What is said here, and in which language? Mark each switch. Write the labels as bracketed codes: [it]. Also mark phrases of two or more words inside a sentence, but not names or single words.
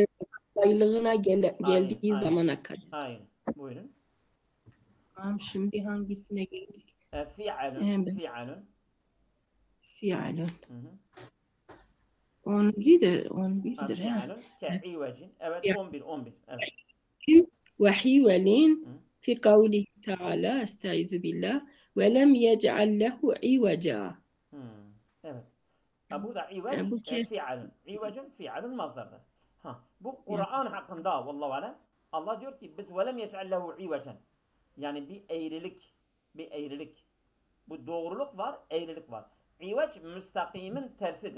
[tr] baylığına geldiği Aynen. zamana kadar. Aynen. Buyurun. Tamam, şimdi hangisine geldik? Fi'alun. Fi'alun. Hı hı. 11'dir. [ar] فعال كعوج. [tr] Evet, 11. Evet. [ar] وحيول في قوله تعالى استعيذ بالله ولم يجعل له عوجا. [tr] Evet. Burada Yani bu [ar] عوج فعال. عوج فعال [tr] mazdardır. Bu Kur'an hakkında [ar] والله أعلم. [tr] Allah diyor ki biz [ar] ولم يجعل له عوجا. [tr] Yani bir eğrilik. Bu doğruluk var, eğrilik var. İveç müstakimin tersidir.